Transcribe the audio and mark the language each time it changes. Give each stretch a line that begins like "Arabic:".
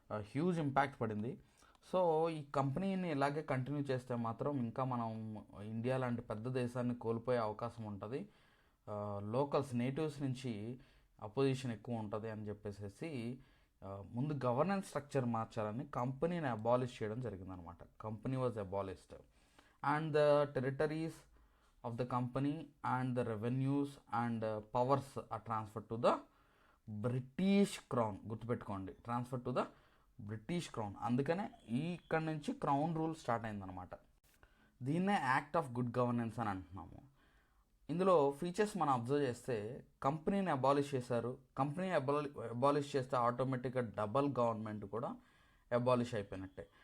Telugu: Huge impact పడింది. So ఈ కంపెనీని ఇలాగే కంటిన్యూ చేస్తే మాత్రం ఇంకా మనం ఇండియా లాంటి పెద్ద దేశాన్ని కోల్పోయే అవకాశం ఉంటుంది. లోకల్స్ నేటివ్స్ నుంచి అపోజిషన్ ఎక్కువ ఉంటుంది అని చెప్పేసి ముందు గవర్నెన్స్ స్ట్రక్చర్ మార్చాలని కంపెనీని అబాలిష్ చేయడం జరిగిందనమాట.
English: Company was abolished and the territories of the company and the revenues and powers are transferred to the British Crown.
Telugu: గుర్తుపెట్టుకోండి,
English: Transfer to the British Crown.
Telugu: అందుకనే ఇక్కడ నుంచి క్రౌన్ రూల్ స్టార్ట్ అయిందనమాట. దీన్నే యాక్ట్ ఆఫ్ గుడ్ గవర్నెన్స్ అని అంటున్నాము. ఇందులో features మనం అబ్జర్వ్ చేస్తే కంపెనీని అబాలిష్ చేశారు. కంపెనీ అబాలిష్ చేస్తే ఆటోమేటిక్గా డబల్ గవర్నమెంట్ కూడా అబాలిష్ అయిపోయినట్టే.